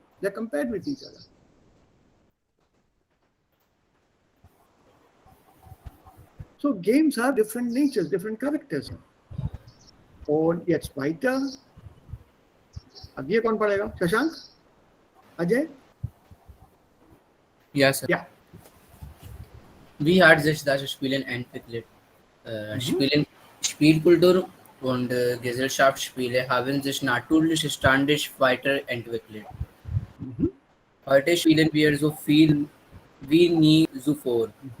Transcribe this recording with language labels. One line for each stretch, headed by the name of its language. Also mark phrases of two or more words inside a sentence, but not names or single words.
English: They're compared with each other. So games have different natures, different characters.
German: Und jetzt weiter.
Hindi: अब ये कौन पढ़ेगा? शशांक? अजय?
German: Ja, sir.
English: Yeah.
German: Wie hat sich das Spielen entwickelt? Spielkultur und Gesellschaftsspiele haben sich natürlich ständig weiterentwickelt. Heute spielen wir so viel wie nie zuvor.